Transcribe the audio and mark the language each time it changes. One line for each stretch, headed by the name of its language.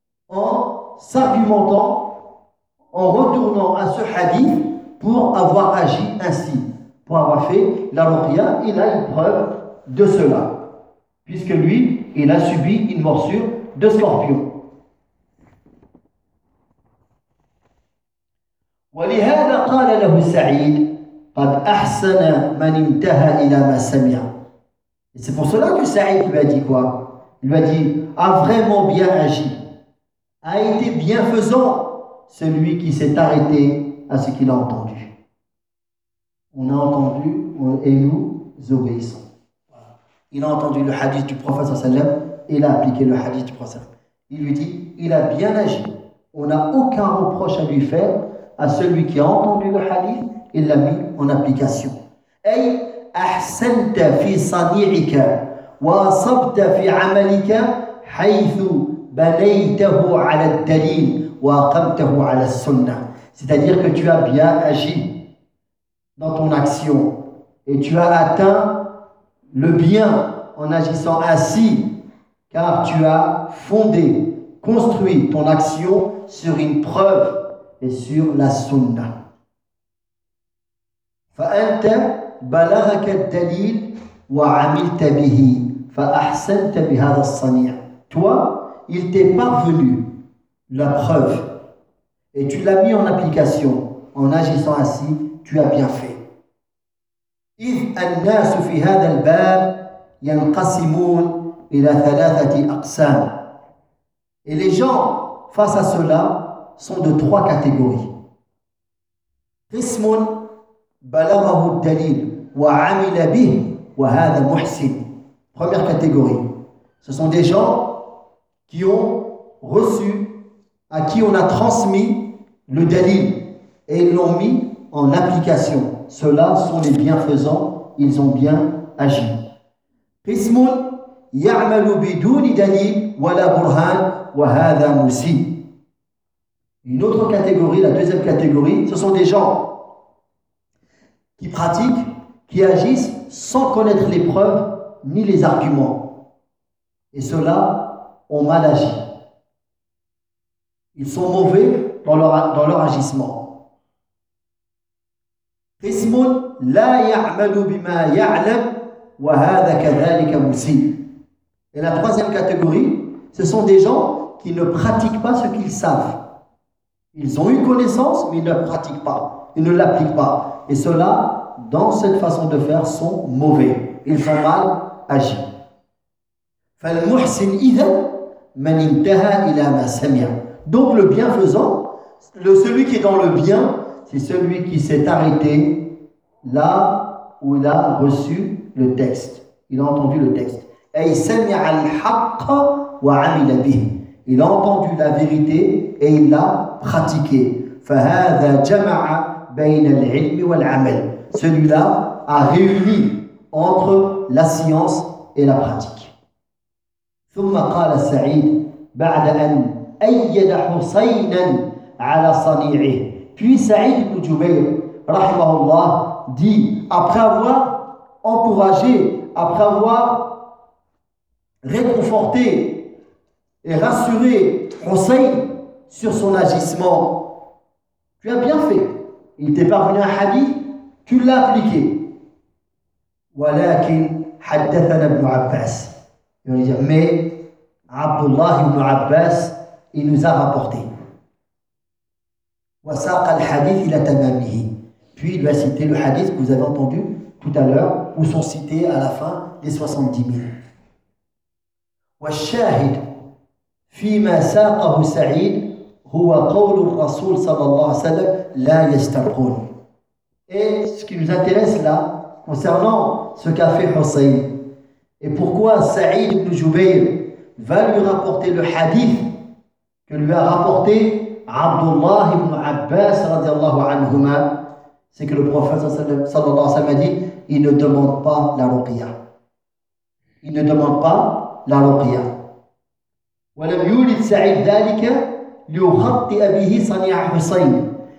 French: En s'argumentant, en retournant à ce hadith pour avoir agi ainsi, pour avoir fait la ruqya, il a une preuve de cela, puisque lui, il a subi une morsure de scorpion.
Arabic: ولهذا قال له سعيد قد أحسن من انتهى إلى ما سمع.
French: Et c'est pour cela que Saïd lui a dit quoi? Il lui a dit a vraiment bien agi. A été bienfaisant celui qui s'est arrêté à ce qu'il a entendu. On a entendu et nous obéissons. Il a entendu le hadith du prophète sallallahu alayhi wa sallam et il a appliqué le hadith du prophète. Il lui dit, il a bien agi. On n'a aucun reproche à lui faire à celui qui a entendu le hadith et l'a mis en application.
Arabic: Ay ahsanta fi sani'ika wa asabta fi 'amalika haythu بنيته على الدليل وأقمته على السنة.
French: C'est-à-dire que tu as bien agi dans ton action et tu as atteint le bien en agissant ainsi, car tu as fondé, construit ton action sur une preuve et sur la سنة.
Arabic: فأنت بلغك الدليل وعملت به فأحسنت بهذا الصنيع.
French: Toi, il t'est parvenu la preuve et tu l'as mis en application en agissant ainsi, tu as bien fait.
Arabic: إذ الناس في هذا الباب ينقسمون إلى ثلاثة أقسام.
French: Et les gens face à cela sont de trois catégories.
Arabic: قسم بلغه الدليل وعمل به وهذا محسن.
French: Première catégorie, ce sont des gens qui ont reçu, à qui on a transmis le dalil et ils l'ont mis en application. Ceux-là sont les bienfaisants, ils ont bien agi.
Arabic: Qismun ya'malu biduni dalil wa la burhan wa hadha musi.
French: Une autre catégorie, la deuxième catégorie, ce sont des gens qui pratiquent, qui agissent sans connaître les preuves ni les arguments. Et ceux-là ont mal agi. Ils sont mauvais dans leur agissement.
Arabic: Qismun la ya'malu bima ya'lam wa hadha kadhalika musi.
French: Et la troisième catégorie, ce sont des gens qui ne pratiquent pas ce qu'ils savent. Ils ont eu connaissance mais ils ne pratiquent pas, ils ne l'appliquent pas. Et ceux-là, dans cette façon de faire, sont mauvais. Ils font mal agi.
Arabic: Fal muhsin idhan من انتهى إلى ما سمع.
French: Donc le bienfaisant, celui qui est dans le bien, c'est celui qui s'est arrêté là où il a reçu le texte. Il a entendu le texte.
Arabic: أي سمع الحق وعمل به.
French: Il a entendu la vérité et il l'a pratiqué.
Arabic: فهذا جمع بين العلم والعمل.
French: Celui-là a réuni entre la science et la pratique.
Arabic: ثم قال سعيد بعد أن أيد حسينا على صنيعه.
French: Puis سعيد بن جبير
Arabic: رحمه الله
French: dit, après avoir encouragé, après avoir réconforté et rassuré Hussein sur son agissement, tu as bien fait. Il t'est parvenu un hadith, tu l'as appliqué.
Arabic: ولكن حدثنا ابن عباس يعني جميع عبد الله بن عباس
French: il nous a rapporté
Arabic: وساق الحديث الى تمامه
French: puis il va citer le hadith que vous avez entendu tout à l'heure où sont cités à la fin les 70 000
Arabic: والشاهد فيما ساقه سعيد هو قول الرسول صلى الله عليه وسلم لا يسترقون
French: et ce qui nous intéresse là concernant ce qu'a fait Hussein et pourquoi Saïd ibn Jubayr va lui rapporter le hadith que lui a rapporté Abdullah ibn Abbas radiallahu anhuma, c'est que le prophète sallallahu alayhi wa sallam a dit il ne demande pas la ruqya, il ne demande pas la ruqya.
Arabic: ولم يولد سعيد ذلك ليخطئ به صنيع حسين